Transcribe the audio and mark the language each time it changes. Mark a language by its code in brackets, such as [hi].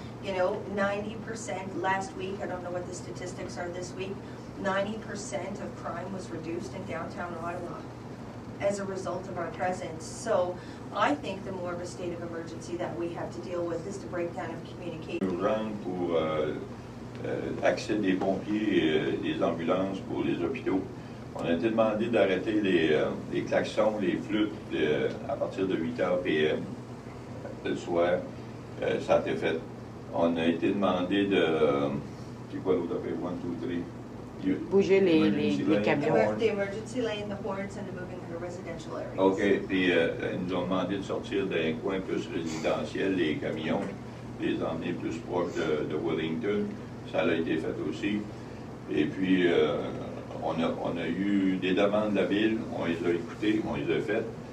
[en] You know, 90% last week, I don't know what the statistics are this week, 90% of crime was reduced in downtown Ottawa as a result of our presence. So I think the more of a state of emergency that we have to deal with is the breakdown of communication. [fr] Pour accès des pompiers et des ambulances pour les hôpitaux. On a été demandé d'arrêter les klaxons, les flûtes à partir de 8h PM le soir. Ça a été fait. On a été demandé de... C'est quoi l'autre affaire? 1, 2, 3. Bouger les camions. [en] The emergency lane, the horns, and the moving to residential areas. OK. [fr] Puis ils nous ont demandé de sortir d'un coin plus résidentiel les camions, les emmener plus proche de Wellington. Ça a été fait aussi. Et puis, on a eu des demandes de la ville, on les a écoutées, on les a faites.